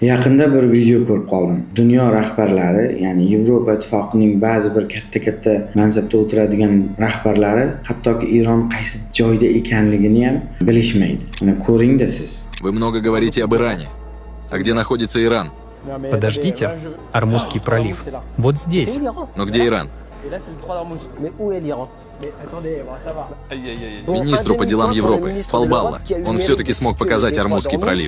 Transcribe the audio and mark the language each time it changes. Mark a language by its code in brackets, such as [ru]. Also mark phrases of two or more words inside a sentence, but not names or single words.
[uz] Yaqinda bir video ko'rib qoldim. Dunyo rahbarlari, ya'ni Yevropa Ittifoqining ba'zi bir katta mansabda o'tiradigan rahbarlari hattoki Iron qaysi joyda ekanligini ham bilishmaydi. Mana ko'ring-da siz. [ru] Вы много говорите об Иране. А где находится Иран? Подождите, Ормузский пролив. Вот здесь. Но где Иран? Министру по делам Европы, Фалбалла. Он все-таки смог показать Ормузский пролив.